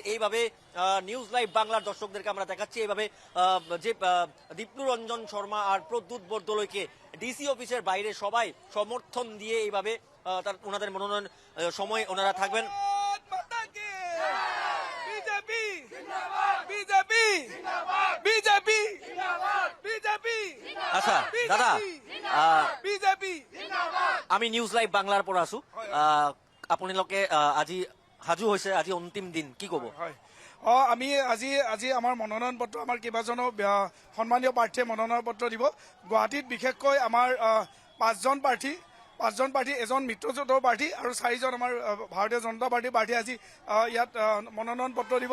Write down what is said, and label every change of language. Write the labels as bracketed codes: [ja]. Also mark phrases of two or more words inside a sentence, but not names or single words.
[bn] এইভাবে নিউজ লাইভ বাংলার দর্শকদেরকে আমরা দেখাচ্ছি, এইভাবে যে দীপ্লু রঞ্জন শর্মা আর প্রদ্যুৎ বরদলৈকে ডিসি অফিসের বাইরে সবাই সমর্থন দিয়ে এইভাবে ওনাদের মনোনয়ন সময় ওনারা থাকবেন। [as] আচ্ছা দাদা, আমি নিউজ লাইভ বাংলাৰ পৰা আছো। আপোনালোকে আজি সাজু হৈছে, আজি অন্তিম দিন, কি ক'ব? আমি আজি আমাৰ মনোনয়ন পত্ৰ, আমাৰ কেইবাজনো সন্মানীয় প্ৰাৰ্থীয়ে মনোনয়ন পত্ৰ দিব। গুৱাহাটীত বিশেষকৈ আমাৰ পাঁচজন প্ৰাৰ্থী, এজন মিত্ৰজোঁটৰ প্ৰাৰ্থী আৰু 4জন আমাৰ ভাৰতীয় জনতা পাৰ্টীৰ প্ৰাৰ্থী আজি ইয়াত মনোনয়ন পত্ৰ দিব।